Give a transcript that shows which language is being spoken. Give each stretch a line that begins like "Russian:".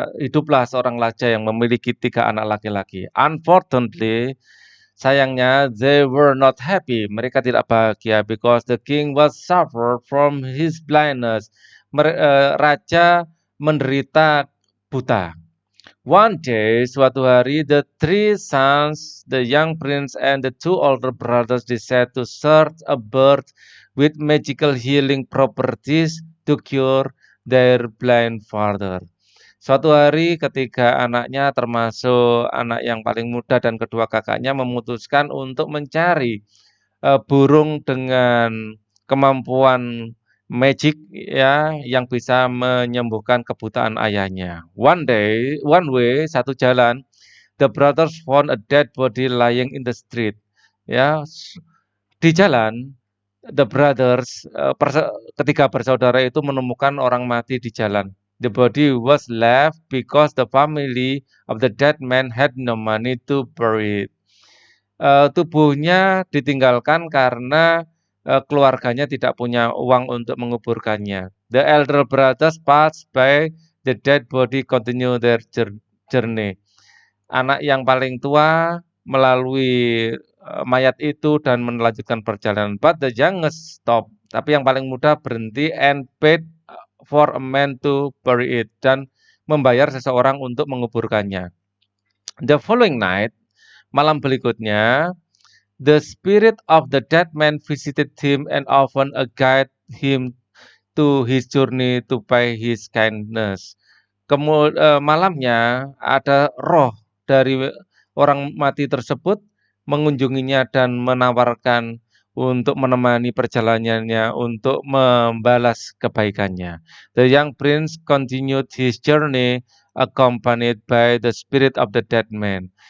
Indonesian: Hiduplah seorang raja yang memiliki 3 anak laki-laki.
English: Unfortunately,
Indonesian: sayangnya,
English: they were not happy.
Indonesian: Mereka tidak bahagia
English: because the king was suffered from his blindness.
Indonesian: Raja menderita buta.
English: One day,
Indonesian: suatu hari,
English: the 3 sons, the young prince and the 2 older brothers decided to search a bird with magical healing properties to cure their blind father.
Indonesian: Suatu hari ketika anaknya termasuk anak yang paling muda dan kedua kakaknya memutuskan untuk mencari burung dengan kemampuan magic ya yang bisa menyembuhkan kebutaan ayahnya.
English: One way,
Indonesian: satu jalan,
English: the brothers found a dead body lying in the street.
Indonesian: Ya, di jalan,
English: the brothers
Indonesian: ketiga bersaudara itu menemukan orang mati di jalan.
English: The body was left because the family of the dead man had no money to bury it.
Indonesian: Tubuhnya ditinggalkan karena keluarganya tidak punya uang untuk menguburkannya.
English: The elder brothers passed by the dead body continue their journey.
Indonesian: Anak yang paling tua melalui mayat itu dan melanjutkan perjalanan.
English: But the youngest stop.
Indonesian: Tapi yang paling muda berhenti
English: and paid for a man to bury it
Indonesian: dan membayar seseorang untuk menguburkannya.
English: The following night,
Indonesian: malam berikutnya,
English: the spirit of the dead man visited him and often guided him to his journey to pay his kindness.
Indonesian: Malamnya ada roh dari orang mati tersebut mengunjunginya dan menawarkan untuk menemani perjalanannya untuk membalas kebaikannya.
English: The young prince continued his journey accompanied by the spirit of the dead man.